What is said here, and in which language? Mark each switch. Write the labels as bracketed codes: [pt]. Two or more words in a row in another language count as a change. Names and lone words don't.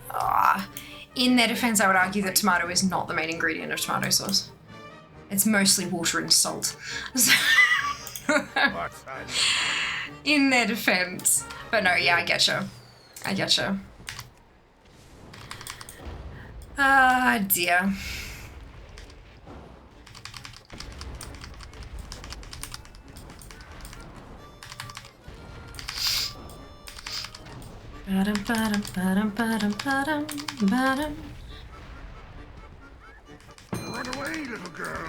[en] In their defense, I would argue that tomato is not the main ingredient of tomato sauce. It's mostly water and salt. In their defense. But no, yeah, I getcha. I getcha. Ah, dear. Ba-dum, ba-dum, ba-dum, ba-dum, ba-dum, ba-dum. Run away, little girl.